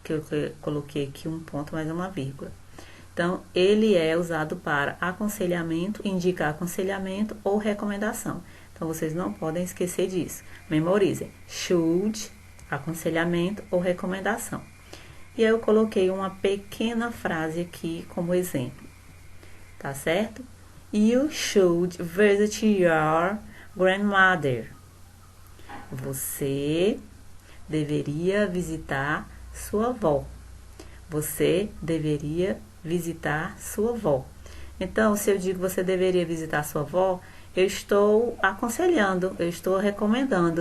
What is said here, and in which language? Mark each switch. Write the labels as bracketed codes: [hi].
[pt] Que eu coloquei aqui um ponto mais uma vírgula. Então, ele é usado para aconselhamento, indicar aconselhamento ou recomendação. Então, vocês não podem esquecer disso. Memorizem. Should, aconselhamento ou recomendação. E aí eu coloquei uma pequena frase aqui como exemplo, tá certo? [en] You should visit your grandmother. [pt] Você deveria visitar sua avó. Você deveria visitar sua avó. Então, se eu digo você deveria visitar sua avó, eu estou aconselhando, eu estou recomendando.